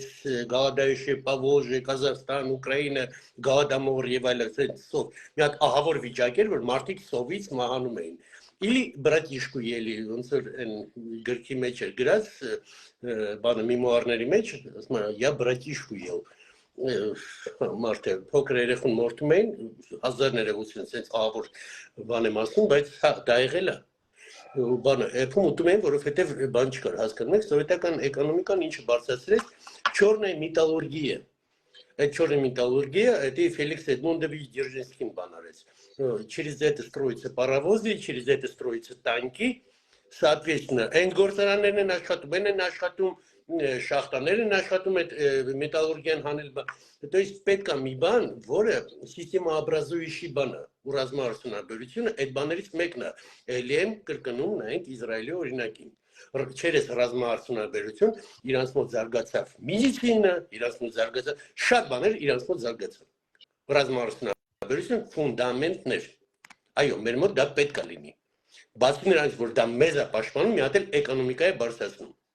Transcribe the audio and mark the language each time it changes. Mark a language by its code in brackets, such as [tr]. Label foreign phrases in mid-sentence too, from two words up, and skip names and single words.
[hy] Գալադայոշի, Պավոժը, Կազախստան, Ուկրաինա, Գալադամոր եւ այլն, մի հատ ահավոր վիճակ էր, որ մարդիկ սովից մահանում էին։ Или բրատիշկու ելի, ոնց որ այն գրքի մեջ էր գրած, բանը մեմուարների մեջ, ասում եմ, [ru] я братишку ел։ [hy] Մարդը փոքր երեխուն մորթում էին, հազարներ եղություն, սենց ահավոր բան եմ ասում, բայց դա եղել է։ Բանը եփում ուտում էին, որովհետև բան չկար, հասկանում եք, սովետական էկոնոմիկան ինչը բարձրացրեց, [ru] чёрная металлургия։ [hy] Այդ [ru] чёрная металлургия, это Феликс Эдмундович Дзержинским [hy] բան արեց։ [ru] Через это строятся паровозы, через это строятся танки, соответственно, [hy] այն գործարաններն են աշխատում, են աշխատում շախտաներ են աշխատում այդ մետալուրգիան հանել, [ru] то есть [hy] պետք է մի բան, որը սիստեմաобразующий բան է, ու ռազմաարդյունաբերությունը այդ բաներից մեկն է, ելի եմ կրկնում նայենք Իսրայելի օրինակին, через ռազմաարդյունաբերություն իրանց մոտ զարգացավ մեդիցինա, իրանց մոտ զարգացավ շատ բաներ իրանց մոտ զարգացավ, ռազմաարդյունաբերություն ֆունդամենտներ, այո, մեր մոտ դա պետք է լինի, բացի նրանից, որ դա մեզ է պաշտպանում, մի հատ էլ էկոնոմիկա է բարձրացնում։